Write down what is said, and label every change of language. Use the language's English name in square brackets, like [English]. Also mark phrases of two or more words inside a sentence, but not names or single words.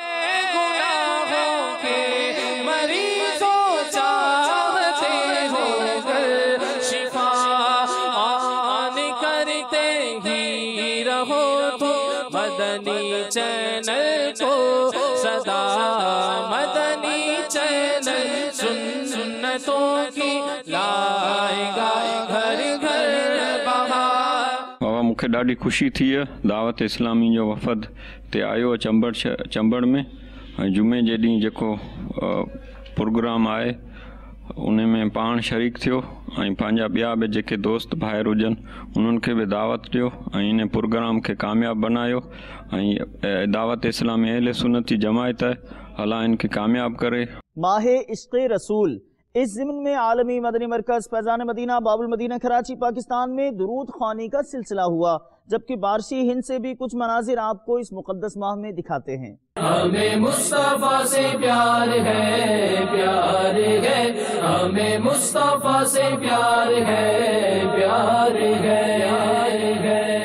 [Urdu] مدنی چینل کو صدا، مدنی چینل سنتوں کی لائے گا گھر گھر بہار۔ [Sindhi] بابا مکھے ڈاڈی خوشی تھی ہے دعوت اسلامی جو وفد تے آयो چمبڑ میں جمعے جے ڏينهن جيڪو پروگرام آهي ان ۾ پاڻ شريڪ ٿيو ۽ پنهنجا ٻيا به جيڪي دوست ڀائر هجن انهن کي به دعوت ڏيو ۽ هن پروگرام کي ڪامياب بڻايو ۽ دعوت اسلامي اهل سنت جي جماعت الله ان کي ڪامياب ڪري. [Urdu] ماہ عشق رسول اس ضمن میں عالمی مدنی مرکز فیضان مدینہ باب المدینہ کراچی پاکستان میں درود خوانی کا سلسلہ ہوا، جبکہ بارشی ہند سے بھی کچھ مناظر آپ کو اس مقدس ماہ میں دکھاتے ہیں. ہمیں مصطفی سے پیار ہے، پیار ہے، ہمیں مصطفی سے پیار ہے، پیار ہے.